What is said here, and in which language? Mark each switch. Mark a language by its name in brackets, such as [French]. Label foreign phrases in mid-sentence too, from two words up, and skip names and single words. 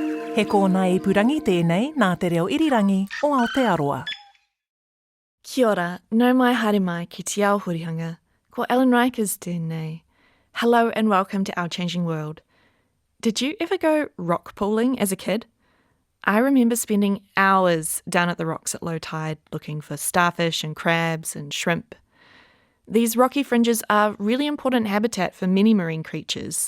[Māori] He kōna I purangi tēnei nā te reo irirangi o Aotearoa. Kia ora, nau mai haere mai ki te ao hurihanga, ko Ellen Rikers tēnei. [English] Hello and welcome to Our Changing World. Did you ever go rock pooling as a kid? I remember spending hours down at the rocks at low tide looking for starfish and crabs and shrimp. These rocky fringes are really important habitat for many marine creatures.